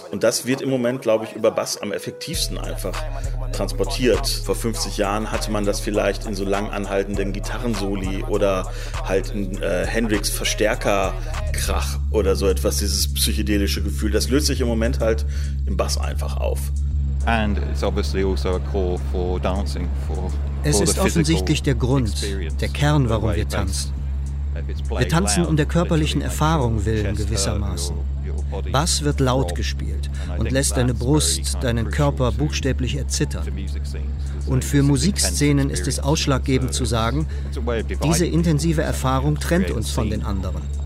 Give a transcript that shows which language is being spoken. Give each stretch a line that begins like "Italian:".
German: Und das wird im Moment, glaube ich, über Bass am effektivsten einfach transportiert. Vor 50 Jahren hatte man das vielleicht in so lang anhaltenden Gitarrensoli oder halt in Hendrix Verstärkerkrach oder so etwas, dieses psychedelische Gefühl. Das löst sich im Moment halt im Bass einfach auf.
English: And it's obviously also a call for dancing, for
German: Es ist offensichtlich der Grund, der Kern, warum wir tanzen. Wir tanzen um der körperlichen Erfahrung willen gewissermaßen. Bass wird laut gespielt und lässt deine Brust, deinen Körper buchstäblich erzittern. Und für Musikszenen ist es ausschlaggebend zu sagen, diese intensive Erfahrung trennt uns von den anderen.